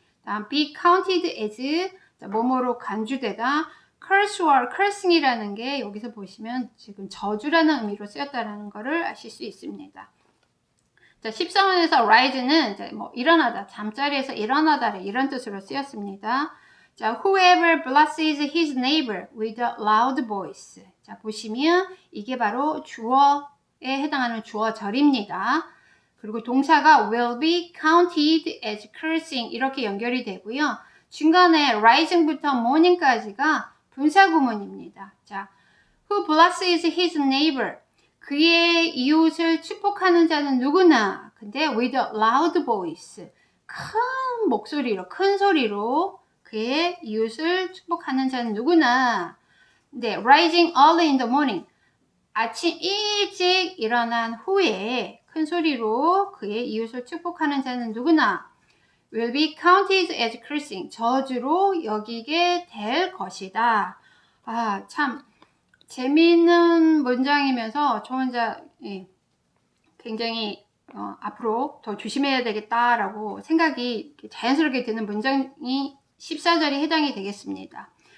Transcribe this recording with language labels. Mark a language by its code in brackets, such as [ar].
[ko] 다음, be counted as, 뭐뭐로 간주되다. curse와 cursing이라는 게 여기서 보시면 지금 저주라는 의미로 쓰였다라는 것을 아실 수 있습니다. 자, 14번에서 rise는 뭐 일어나다, 잠자리에서 일어나다 이런 뜻으로 쓰였습니다. [en] 자, whoever blesses his neighbor with a loud voice. [ko] 자, 보시면 이게 바로 주어에 해당하는 주어절입니다. 그리고 동사가 [en] will be counted as cursing [ko] 이렇게 연결이 되고요. 중간에 rising부터 morning까지가 분사구문입니다. [en] 자, who blesses his neighbor. [ko] 그의 이웃을 축복하는 자는 누구나. [en] 근데 with a loud voice. [ko] 큰 목소리로, 큰 소리로 그의 이웃을 축복하는 자는 누구나. [en] 네, rising early in the morning. [ko] 아침 일찍 일어난 후에 큰 소리로 그의 이웃을 축복하는 자는 누구나 [en] will be counted as cursing. [ko] 저주로 여기게 될 것이다. 아, 참 재미있는 문장이면서 저 혼자 굉장히 앞으로 더 조심해야 되겠다라고 생각이 자연스럽게 드는 문장이 14절에 해당이 되겠습니다.